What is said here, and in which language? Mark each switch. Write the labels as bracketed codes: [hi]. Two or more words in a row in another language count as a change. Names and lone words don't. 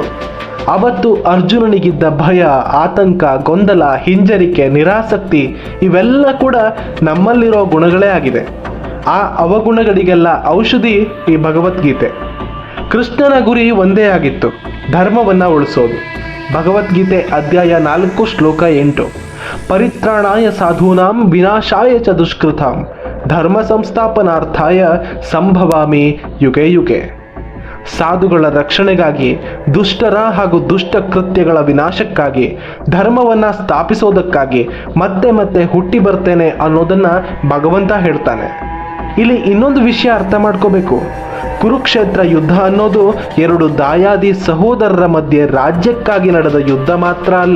[kn] ಅವತ್ತು ಅರ್ಜುನನಿಗಿದ್ದ ಭಯ, ಆತಂಕ, ಗೊಂದಲ, ಹಿಂಜರಿಕೆ, ನಿರಾಸಕ್ತಿ ಇವೆಲ್ಲ ಕೂಡ ನಮ್ಮಲ್ಲಿರೋ ಗುಣಗಳೇ ಆಗಿದೆ. ಆ ಅವಗುಣಗಳಿಗೆಲ್ಲ ಔಷಧಿ ಈ ಭಗವದ್ಗೀತೆ. ಕೃಷ್ಣನ ಗುರಿ ಒಂದೇ ಆಗಿತ್ತು, ಧರ್ಮವನ್ನ ಉಳಿಸೋದು. ಭಗವದ್ಗೀತೆ ಅಧ್ಯಾಯ 4 ಶ್ಲೋಕ 8, [sa] ಪರಿತ್ರಾಣಾಯ ಸಾಧೂನಾಂ ವಿನಾಶಾಯ ಚ ದುಷ್ಕೃತಾಂ ಧರ್ಮ ಸಂಸ್ಥಾಪನಾರ್ಥಾಯ ಸಂಭವಾಮಿ ಯುಗೆ ಯುಗೆ. [kn] ಸಾಧುಗಳ ರಕ್ಷಣೆಗಾಗಿ, ದುಷ್ಟರ ಹಾಗೂ ದುಷ್ಟ ಕೃತ್ಯಗಳ ವಿನಾಶಕ್ಕಾಗಿ, ಧರ್ಮವನ್ನ ಸ್ಥಾಪಿಸೋದಕ್ಕಾಗಿ ಮತ್ತೆ ಮತ್ತೆ ಹುಟ್ಟಿ ಬರ್ತೇನೆ ಅನ್ನೋದನ್ನ ಭಗವಂತ ಹೇಳ್ತಾನೆ. ಇಲ್ಲಿ ಇನ್ನೊಂದು ವಿಷಯ ಅರ್ಥ ಮಾಡ್ಕೋಬೇಕು. ಕುರುಕ್ಷೇತ್ರ ಯುದ್ಧ ಅನ್ನೋದು 2 ದಾಯಾದಿ ಸಹೋದರರ ಮಧ್ಯೆ ರಾಜ್ಯಕ್ಕಾಗಿ ನಡೆದ ಯುದ್ಧ ಮಾತ್ರ ಅಲ್ಲ.